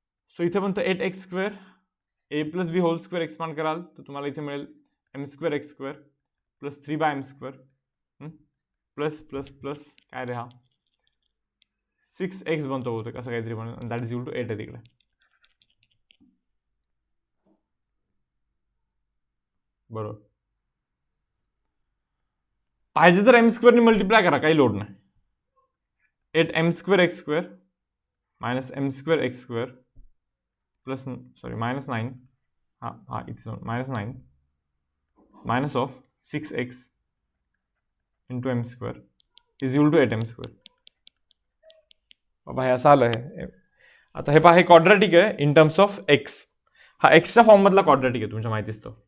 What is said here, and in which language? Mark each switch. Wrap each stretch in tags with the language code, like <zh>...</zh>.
<mr>So इथे म्हणतो 8x square a plus B hole square expand कराल तर तुम्हाला इथे मिळेल m square x square plus 3 by m square plus plus plus काय रे, हा 6x बनतो बहुतेक असं काहीतरी बनतो,</mr> <en>that is equal to 8</en> <mr>आहे तिकडे. बरोबर, पाहिजे तर m स्क्वेअरने मल्टिप्लाय करा, काही लोड नाही.</mr> <en>8m square x square minus m square x square plus sorry minus 9, हा इथे minus 9 minus of 6x into m square is equal to 8m square.</en> <mr>बाबा हे असं आलं आहे. आता हे पहा, हे क्वाड्रॅटिक आहे इन टर्म्स ऑफ x. हा एक्सच्या फॉर्म मधला क्वाड्रॅटिक आहे, तुमच्या माहितीच तो.</mr>